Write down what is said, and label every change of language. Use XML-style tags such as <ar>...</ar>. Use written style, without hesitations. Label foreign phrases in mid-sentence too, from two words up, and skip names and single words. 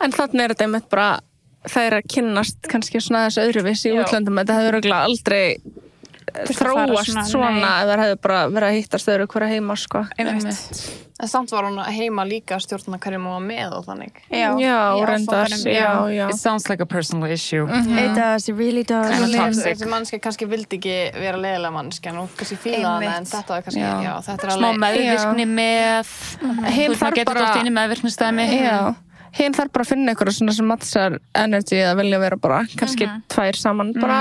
<is>En þannig þetta einmitt bara, það að kynnast kannski svona þessu öðruvísi í útlöndum, þetta hefur örugglega aldrei þróast svona ef það hefur bara verið að hittast öðru hverja heima, sko. En samt var hún heima líka stjórna hverjum hún var með og þannig. Já, reyndar, já.</is> <en>It sounds like a personal issue. It does, it really does.</en> <is>Þessi mannski kannski vildi ekki vera leiðilega mannski en hún kannski fílaði hana en þetta var kannski, já, þetta er alveg... Smá meðvirkni með, þú veist, maður getur oft inn í meðvirknistæmi. Já. Hinn þarf bara að finna eitthvað svona sem matchar energy eða vilja vera bara kannski tvær saman bara,</is>